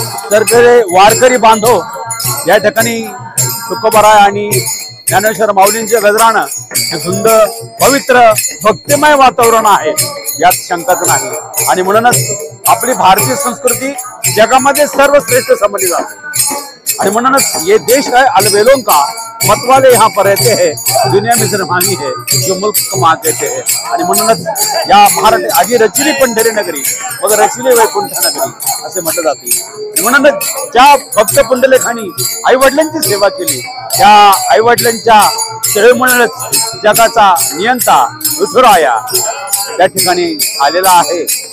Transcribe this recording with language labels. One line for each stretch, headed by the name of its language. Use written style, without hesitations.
Marathi: तर वारकरी बांधव या ठिकाणी तुकोबराय आणि ज्ञानेश्वर माऊलींच्या गजरानं हे सुंदर पवित्र भक्तिमय वातावरण आहे, यात शंकाच नाही. आणि म्हणूनच आपली भारतीय संस्कृती जगामध्ये सर्वश्रेष्ठ समजली जाते. आणि म्हणूनच
Hindi: ये देश है अलबेलों का, मतवाले यहाँ पर रहते हैं, दुनिया में सिर्फ हामी है जो मुल्क कमा देते हैं.
Marathi: आणि म्हणूनच या भारत आजी रचिली पंढरी नगरी मग रचिली वैकुंठ नगरी असे म्हटलं जाते. म्हणूनच ज्या भक्त पुंडलेखानी आई वडिलांची सेवा केली त्या आई वडिलांच्या सेवेमुळेच जगाचा नियंता विठुराया त्या ठिकाणी आलेला आहे.